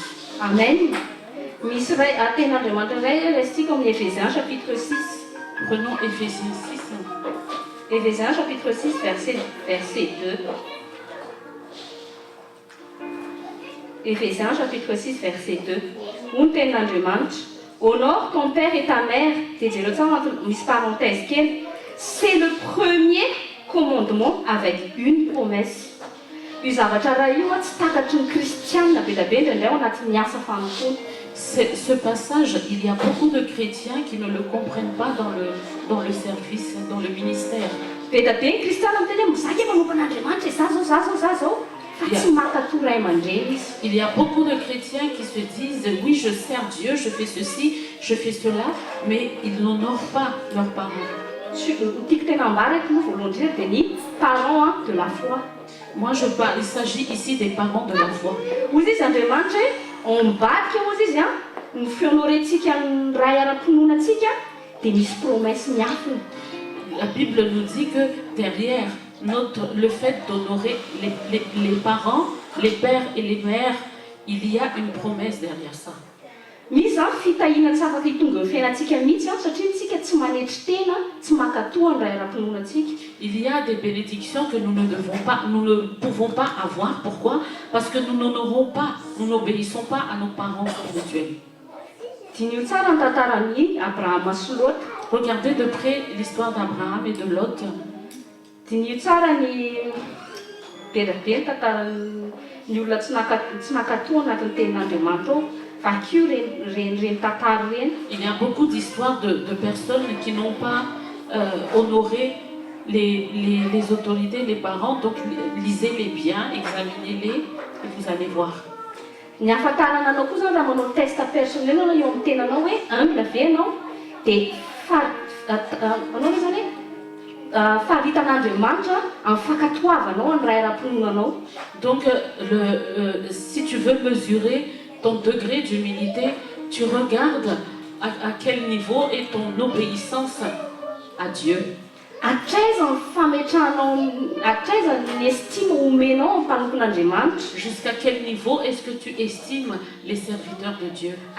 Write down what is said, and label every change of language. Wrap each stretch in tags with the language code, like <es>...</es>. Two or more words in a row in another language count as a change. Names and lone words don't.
<fr>Amen. Chapitre 6. Prenons Éphésiens 6. Éphésiens chapitre 6, verset 2. Éphésiens chapitre 6 verset 2.</fr> <mg>Hoy ny tenin'Andriamanitra,</mg> <fr>honore ton père et ta mère.</fr> <mg>Dia jereo tsara misy parenthèse kely.</mg> <fr>C'est le premier commandement avec une promesse.</fr> <mg>Io zavatra raha io tsy takatry ny kristianina be da be indraindray ao anatin'ny asa fanompoana.</mg> <fr>Ce passage, il y a beaucoup de chrétiens qui ne le comprennent pas dans le service, dans le ministère.</fr> <mg>Be da be ny kristiana miteny hoe mizaka manompo an'Andriamanitra za zao. Fa tsy mankatory ray aman-dreny izy.</mg> <fr>Il y a beaucoup de chrétiens qui se disent oui, je sers Dieu, je fais ceci, je fais cela, mais ils n'honorent pas leurs parents.</fr> <mg>Tiako tena ambarako moa voalohany indrindra dia ny</mg> <fr>parents de la foi. Moi, je parle, il s'agit ici des parents de la foi.</fr> <mg>Ozy izy Andriamanitra hoe ambadika ozy izy ny fionorentsika ny ray ara-pinoanantsika dia misy promesse miafina.</mg> <fr>La Bible nous dit que derrière le fait d'honorer les parents, les pères et les mères, il y a une promesse derrière ça.</fr> <mg>Misy zany fitahiana tsy afaka hitonga ny fiainantsika mihitsy satria tsika tsy manetry tena, tsy mankatoa ny ray ara-pinoanantsika.</mg> <fr>Il y a des bénédictions que nous ne pouvons pas avoir. Pourquoi? Parce que nous n'honorons pas, nous n'obéissons pas à nos parents spirituels.</fr> <mg>Dinio tsara ny tantaran'i Abrahama sy Lot.</mg> <fr>Regardez de près l'histoire d'Abraham et de Lot.</fr> <mg>Dinio tsara ny be da be ny tantaran'ny olona tsy nankatoa anatin'ny tenin'Andriamanitra ao.</mg> <fr>Il y a beaucoup d'histoires de personnes qui n'ont pas honoré les autorités, les parents. Donc lisez-les bien, examinez-les et vous allez voir.</fr> <mg>Ny ahafantarana anao koa zany raha manao</mg> <fr>test personnel</fr> <mg>anao eo amin'ny tenanao hoe humble ve anao dia anao le zany hoe faharitan'Andriamanitra amin'ny fankatoavanao ny ray ara-pinoanao.</mg> <fr>Donc si tu veux mesurer ton degré d'humilité, tu regardes à quel niveau est ton obéissance à Dieu. Jusqu'à quel niveau est-ce que tu estimes les serviteurs de Dieu?</fr>